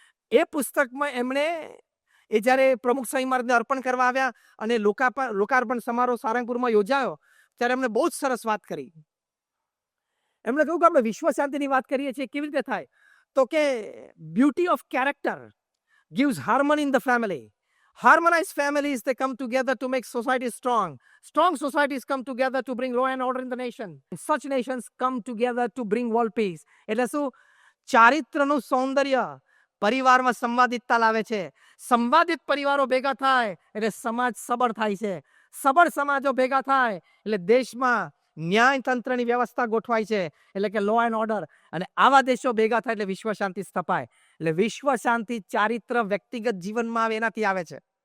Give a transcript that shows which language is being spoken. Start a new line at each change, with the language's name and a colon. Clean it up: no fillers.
Gujarati: એ પુસ્તકમાં એમણે એ જ્યારે પ્રમુખ સ્વામી મહારાજને અર્પણ કરવા આવ્યા અને લોકાર્પણ સમારોહ સારંગપુરમાં યોજાયો ત્યારે એમણે બહુ જ સરસ વાત કરી. એમણે કહ્યું કે આપણે વિશ્વ શાંતિની વાત કરીએ છીએ, કેવી રીતે થાય? તો કે
English: Beauty of character gives harmony in the family. Harmonized families, they come together to make society strong. Strong societies come together to bring law and order in the nation. Such nations come together to bring world peace.
Gujarati: એટલે શું? ચારિત્રનું સૌંદર્ય પરિવારમાં સંવાદિતતા લાવે છે. સંવાદિત પરિવારો ભેગા થાય એટલે સમાજ સબળ થાય છે. સબળ સમાજો ભેગા થાય એટલે દેશમાં ન્યાય તંત્રની વ્યવસ્થા ગોઠવાય છે, એટલે કે લો એન્ડ ઓર્ડર. અને આવા દેશો ભેગા થાય એટલે વિશ્વ શાંતિ સ્થપાય. એટલે વિશ્વ શાંતિ ચારિત્ર વ્યક્તિગત જીવનમાં આવે એનાથી આવે છે.